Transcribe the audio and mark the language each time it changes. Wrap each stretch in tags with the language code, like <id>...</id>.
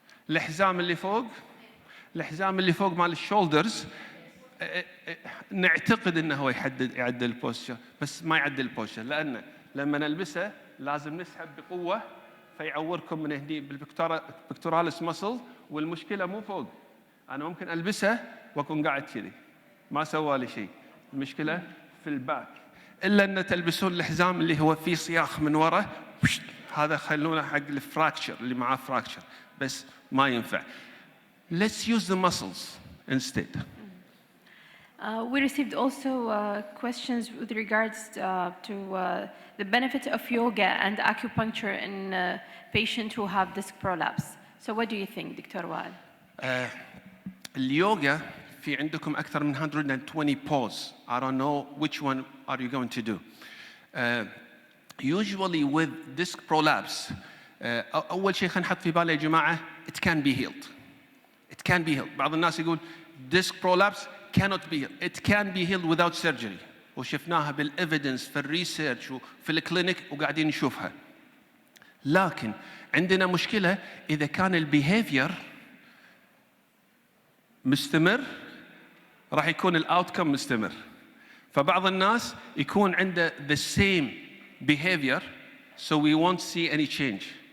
<ar>الحزام اللي فوق مال الشولدرز نعتقد انه هو يعدل البوستشر، بس ما يعدل البوستشر، لانه لما نلبسه لازم نسحب بقوه فيعوركم من هني بالبكتوراليس مسل، والمشكله مو فوق. انا ممكن البسه واكون قاعد كذي ما سوى لي شيء، المشكله في الباك. الا ان تلبسون الحزام اللي هو فيه صياخ من ورا، هذا خلونا حق الفراكشر اللي معاه فراكشر، بس ما ينفع.</ar> <en>Let's use the muscles instead. We received also questions with regards to the benefit of yoga and acupuncture in patients who have disc prolapse. So what do you think, Dr. Wael?</en> <ar>اليوغا في عندكم أكثر من 120 pose.</ar> <en>I don't know which one are you going to do. Usually with disc prolapse,</en> <ar>أول شيء خلينا نحط في بالنا يا جماعة</ar> <en>it can be healed. It can be healed.</en> <ar>بعض الناس يقول</ar> <en>disc prolapse cannot be healed. It can be healed without surgery.</en> <ar>وشفناها بالإيفيدنس في الريسيرش وفي الكلينيك وقاعدين نشوفها. لكن عندنا مشكلة إذا كان البيهيفير مستمر راح يكون الأوتكم مستمر. فبعض الناس يكون عنده</ar> <en>the same behavior so we won't see any change.</en>